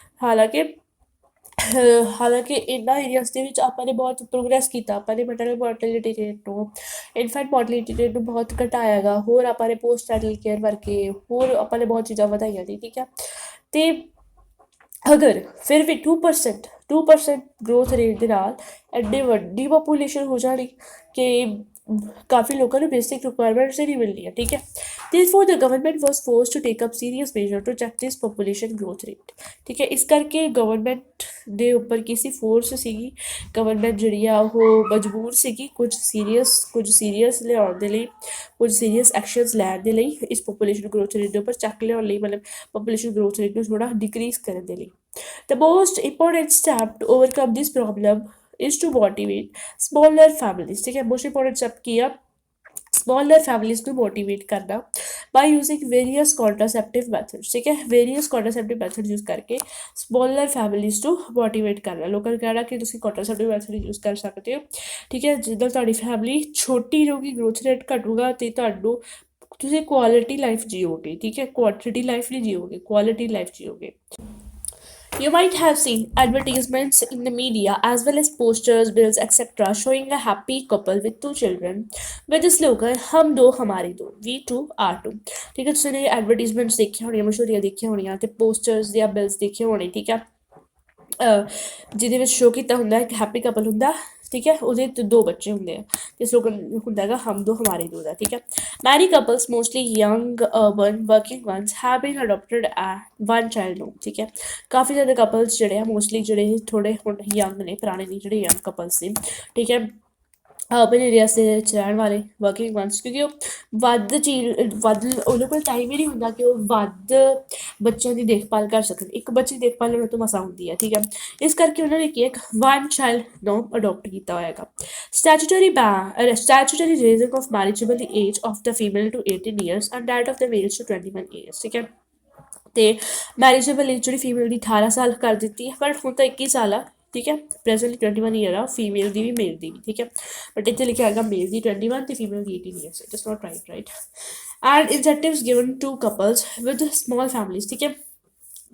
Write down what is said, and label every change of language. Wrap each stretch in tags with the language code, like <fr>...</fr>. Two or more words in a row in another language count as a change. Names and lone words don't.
<pa>ਹਾਲਾਂਕਿ ਇਹਨਾਂ ਏਰੀਆਜ਼ ਦੇ ਵਿੱਚ ਆਪਾਂ ਨੇ ਬਹੁਤ ਪ੍ਰੋਗਰੈਸ ਕੀਤਾ, ਆਪਾਂ ਨੇ</pa> <en>maternal mortality rate</en> <pa>ਨੂੰ,</pa> <en>infant mortality rate</en> <pa>ਨੂੰ ਬਹੁਤ ਘਟਾਇਆ ਹੈਗਾ, ਹੋਰ ਆਪਾਂ ਨੇ</pa> <en>post natal care</en> <pa>ਵਰਗੇ ਹੋਰ ਆਪਾਂ ਨੇ ਬਹੁਤ ਚੀਜ਼ਾਂ ਵਧਾਈਆਂ ਨੇ, ਠੀਕ ਹੈ। ਅਤੇ ਅਗਰ ਫਿਰ ਵੀ 2%</pa> <en>growth rate</en> <pa>ਦੇ ਨਾਲ ਐਡੀ ਵੱਡੀ ਪੋਪੂਲੇਸ਼ਨ ਹੋ ਜਾਣੀ ਕਿ ਕਾਫੀ ਲੋਕਾਂ ਨੂੰ</pa> <en>basic requirements</en> <pa>ਹੀ ਨਹੀਂ ਮਿਲਦੀਆਂ, ਠੀਕ ਹੈ।</pa> <en>Therefore, the government was forced to take up serious measure to check this population growth rate,</en> <pa>ਠੀਕ ਹੈ। ਇਸ ਕਰਕੇ ਗਵਰਨਮੈਂਟ ਦੇ ਉੱਪਰ ਕਿਸੇ ਫੋਰਸ ਸੀਗੀ, ਗਵਰਨਮੈਂਟ ਜਿਹੜੀ ਆ ਉਹ ਮਜਬੂਰ ਸੀਗੀ ਕੁਝ ਸੀਰੀਅਸ ਲਿਆਉਣ ਦੇ ਲਈ, ਕੁਝ</pa> <en>serious actions</en> <pa>ਲੈਣ ਦੇ ਲਈ, ਇਸ</pa> <en>population growth rate</en> <pa>ਦੇ ਉੱਪਰ ਚੱਕ ਲਿਆਉਣ ਲਈ, ਮਤਲਬ</pa> <en>population growth rate</en> <pa>ਨੂੰ ਥੋੜ੍ਹਾ ਡਿਕਰੀਜ਼ ਕਰਨ ਦੇ ਲਈ।</pa> <en>The most important step to overcome this problem is to motivate smaller families,</en> <pa>ਠੀਕ ਹੈ।</pa> <en>most important step</en> <pa>ਕੀ ਆ?</pa> <en>smaller families ਨੂੰ motivate ਕਰਨਾ by using various contraceptive methods,</en> <pa>ਠੀਕ ਹੈ।</pa> <en>various contraceptive methods use</en> <pa>ਕਰਕੇ</pa> <en>smaller families</en> <pa>ਨੂੰ motivate ਕਰਨਾ, ਲੋਕਾਂ ਨੂੰ ਕਹਿਣਾ ਕਿ ਤੁਸੀਂ</pa> <en>contraceptive method use</en> <pa>ਕਰ ਸਕਦੇ ਹੋ, ਠੀਕ ਹੈ। ਜਿੱਦਾਂ ਤੁਹਾਡੀ ਫੈਮਿਲੀ ਛੋਟੀ ਰਹੂਗੀ, ਗਰੋਥ ਰੇਟ ਘਟੂਗਾ, ਅਤੇ ਤੁਸੀਂ</pa> <en>quality life</en> <pa>ਜੀਓਗੇ, ਠੀਕ ਹੈ।</pa> <en>quantity life</en> <pa>ਨਹੀਂ ਜੀਓਗੇ,</pa> <en>quality life</en> <pa>ਜੀਓਗੇ।</pa> <en>You might have seen advertisements in the media as well as posters, bills, etc. showing a happy couple with 2 children with the slogan</en> <hi>"हम दो हमारे दो,</hi> <en>we two are two",</en> <pa>ਠੀਕ ਹੈ। ਤੁਸੀਂ ਨੇ ਐਡਵਰਟੀਜ਼ਮੈਂਟਸ ਦੇਖੀਆਂ ਹੋਣੀਆਂ, ਮਸ਼ਹੂਰੀਆਂ ਦੇਖੀਆਂ ਹੋਣੀਆਂ, ਅਤੇ ਪੋਸਟਰਸ ਜਾਂ ਬਿਲਸ ਦੇਖੇ ਹੋਣੇ, ਠੀਕ ਹੈ। ਜਿਹਦੇ ਵਿੱਚ ਸ਼ੋਅ ਕੀਤਾ ਹੁੰਦਾ ਇੱਕ</pa> <en>happy couple</en> <pa>ਹੁੰਦਾ, ਠੀਕ ਹੈ। ਉਹਦੇ 2 ਬੱਚੇ ਹੁੰਦੇ ਆ, ਅਤੇ ਸਲੋਗਨ ਹੁੰਦਾ ਹੈਗਾ</pa> <hi>"हम दो हमारे दो"</hi> <pa>ਦਾ, ਠੀਕ ਹੈ।</pa> <en>many couples mostly young urban working ones have been adopted one child</en> <pa>ਨੂੰ, ਠੀਕ ਹੈ। ਕਾਫੀ ਜ਼ਿਆਦਾ ਕਪਲਸ ਜਿਹੜੇ ਆ, ਮੋਸਟਲੀ ਜਿਹੜੇ ਥੋੜ੍ਹੇ ਹੁਣ ਯੰਗ ਨੇ, ਪੁਰਾਣੇ ਨਹੀਂ, ਜਿਹੜੇ</pa> <en>young couples</en> <pa>ਨੇ, ਠੀਕ ਹੈ,</pa> <en>urban areas</en> <pa>ਦੇ ਵਿੱਚ ਰਹਿਣ ਵਾਲੇ</pa> <en>working ones,</en> <pa>ਕਿਉਂਕਿ ਉਹ ਵੱਧ ਉਹਨਾਂ ਕੋਲ ਟਾਈਮ ਹੀ ਨਹੀਂ ਹੁੰਦਾ ਕਿ ਉਹ ਵੱਧ ਬੱਚਿਆਂ ਦੀ ਦੇਖਭਾਲ ਕਰ ਸਕਣ। ਇੱਕ ਬੱਚੇ ਦੀ ਦੇਖਭਾਲ ਉਹਨਾਂ ਤੋਂ ਮਸਾ ਹੁੰਦੀ ਹੈ, ਠੀਕ ਹੈ। ਇਸ ਕਰਕੇ ਉਹਨਾਂ ਨੇ ਕੀ ਇੱਕ 1 ਚਾਈਲਡ ਨੂੰ ਅਡੋਪਟ ਕੀਤਾ ਹੋਇਆ ਹੈਗਾ।</pa> <en>statutory raising of marriageable age of the female to 18 years and that of the males to 21 years,</en> <pa>ਠੀਕ ਹੈ। ਅਤੇ</pa> <en>marriageable age</en> <pa>ਜਿਹੜੀ ਫੀਮੇਲ ਦੀ 18 ਸਾਲ ਕਰ ਦਿੱਤੀ ਹੈ, ਬਟ ਹੁਣ ਤਾਂ 21 ਸਾਲ ਆ, ਠੀਕ ਹੈ। ਪ੍ਰੈਜ਼ੈਂਟਲੀ 21 ਈਅਰ ਆ ਫੀਮੇਲ ਦੀ ਵੀ, ਮੇਲ ਦੀ ਵੀ, ਠੀਕ ਹੈ। ਬਟ ਇੱਥੇ ਲਿਖਿਆ ਹੈਗਾ ਮੇਲ ਦੀ 21 ਅਤੇ ਫੀਮੇਲ ਦੀ 18 ਈਅਰਸ,</pa> <en>it is not right. and incentives given to couples with small families,</en> <pa>ਠੀਕ ਹੈ।</pa>